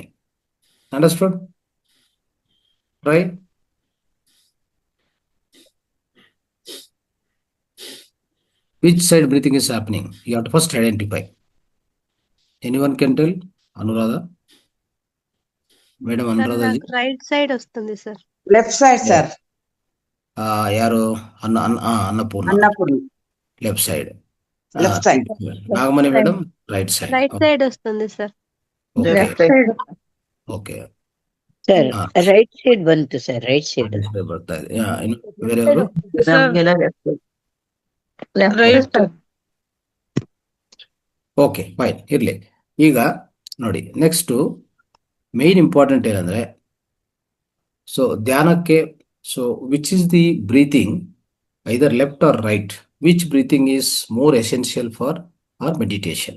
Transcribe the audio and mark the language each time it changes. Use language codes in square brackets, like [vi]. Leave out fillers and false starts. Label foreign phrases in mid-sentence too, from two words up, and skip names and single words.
[en] Understood? Right? Which side breathing is happening? You have to first identify. Anyone can tell? Anuradha? Madam Anuradha ji? right side [te] వస్తుంది సార్. [en] left side sir. [kn] ಯಾರು? ಅನ್ನಪೂರ್ಣ. [en] left side. left side. [kn] ನಾಗಮಣಿ ಮೇಡಮ್ [en] right side. right side [te] వస్తుంది సార్. [kn] ಓಕೆ ಸರ್ [en] right side [kn] ಬಂತು ಸರ್, [en] right side [kn] ಬರ್ತಾ ಇದೆ. ಬೇರೆಯವರು? [en] okay fine, [kn] ಇರ್ಲಿ. ಈಗ ನೋಡಿ, [en] next main important ಏನಂದ್ರೆ, ಸೊ ಧ್ಯಾನಕ್ಕೆ, so which is the breathing, either left or right, which breathing is more essential for our meditation.